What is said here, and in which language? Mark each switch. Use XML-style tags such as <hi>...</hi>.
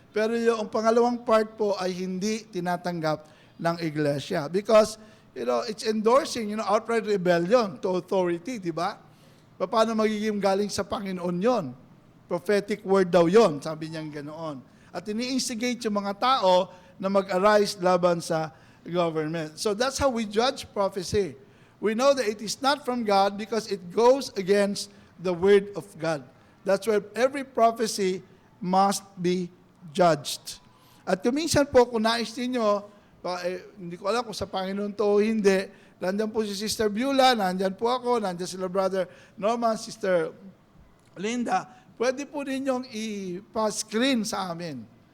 <tl>Pero yung pangalawang part po ay hindi tinatanggap ng iglesia.</tl> <en>Because, it's endorsing, outright rebellion to authority, di ba?</en> <tl>Paano magiging galing sa Panginoon yon? Prophetic word daw yon, sabi niyang ganoon. At ini-instigate yung mga tao na mag-arise laban sa government.</tl> <en>So that's how we judge prophecy. We know that it is not from God because it goes against the word of God. That's why every prophecy must be judged.</en> <tl>At kuminsan po, kung nais ninyo, hindi ko alam kung sa Panginoon to o hindi, nandiyan po si Sister Beulah, nandiyan po ako, nandiyan sila Brother Norman, Sister Linda, pwede po ninyong i-screen sa amin.</tl>